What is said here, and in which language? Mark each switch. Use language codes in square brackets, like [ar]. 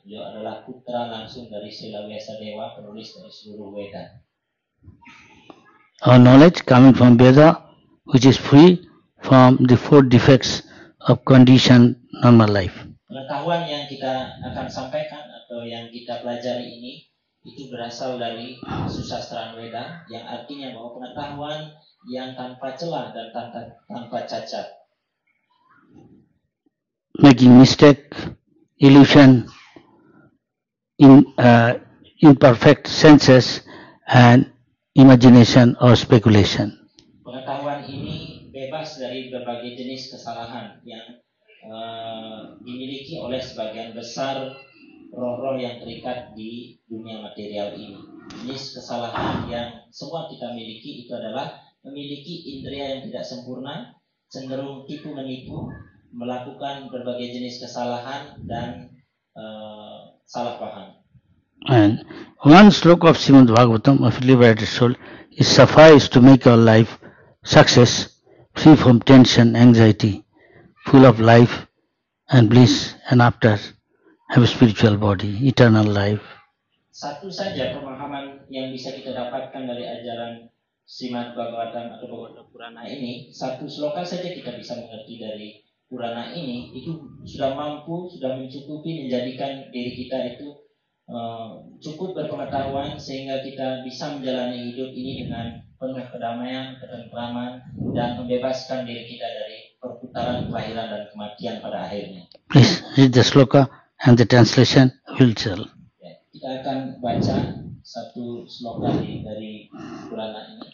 [id] Beliau adalah putra langsung dari Srila Vyasadeva, penulis dari seluruh Veda. [en] Our knowledge coming from Veda, which is free from the four defects of conditioned normal life. [id] Pengetahuan yang kita akan sampaikan atau yang kita pelajari ini itu berasal dari susastraan Veda, yang artinya bahwa pengetahuan yang tanpa celah dan tanpa cacat. [en] Making mistake, illusion, imperfect senses and imagination or speculation. [id] Pengetahuan ini bebas dari berbagai jenis kesalahan yang dimiliki oleh sebagian besar roh-roh yang terikat di dunia material ini. Jenis kesalahan yang semua kita miliki itu adalah memiliki indera yang tidak sempurna, cenderung tipu menipu, melakukan berbagai jenis kesalahan dan salah paham. [en] And one sloka of Srimad Bhagavatam of liberated soul is suffice to make our life success, free from tension, anxiety, full of life and bliss, and after have a spiritual body, eternal life. [id] Satu saja pemahaman yang bisa kita dapatkan dari ajaran Srimad Bhagavatam atau Bhagavata Purana ini, satu sloka saja kita bisa mengerti dari Purana ini, itu sudah mampu, sudah mencukupi menjadikan diri kita itu cukup berpengetahuan sehingga kita bisa menjalani hidup ini dengan penuh kedamaian, ketentraman, dan membebaskan diri kita dari perputaran kelahiran dan kematian pada akhirnya. [en] Please read the sloka and the translation will tell. [id] Kita akan baca satu sloka dari Purana ini.